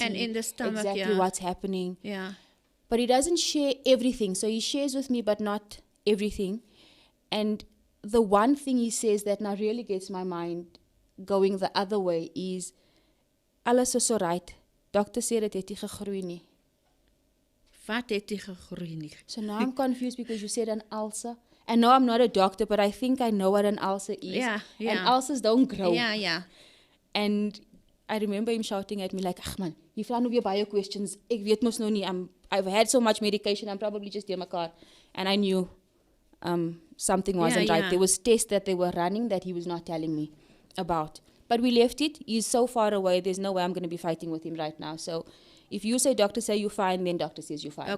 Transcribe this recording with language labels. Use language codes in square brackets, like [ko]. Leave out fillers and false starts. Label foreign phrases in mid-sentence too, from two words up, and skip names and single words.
[en] And in the stomach, exactly what's happening. Yeah. But he doesn't share everything. So he shares with me, but not everything. And the one thing he says that now really gets my mind going the other way is, [af] alles is [en] alright. Doctor said [af] het het nie gegroei nie. Wat het jy gegroei nie? [en] So now I'm confused because you said an ulcer. And no, I'm not a doctor, but I think I know what an ulcer is. Yeah. And ulcers don't grow. Yeah. And I remember him shouting at me like, [af] ag man, jy vra nou weer baie questions. Ek weet mos nou nie, [en] I've had so much medication, I'm probably just in my car. And I knew something wasn't right. There was tests that they were running that he was not telling me about. But we left it. He's so far away, there's no way I'm going to be fighting with him right now. So if you say doctor say you're fine, then doctor says you're fine.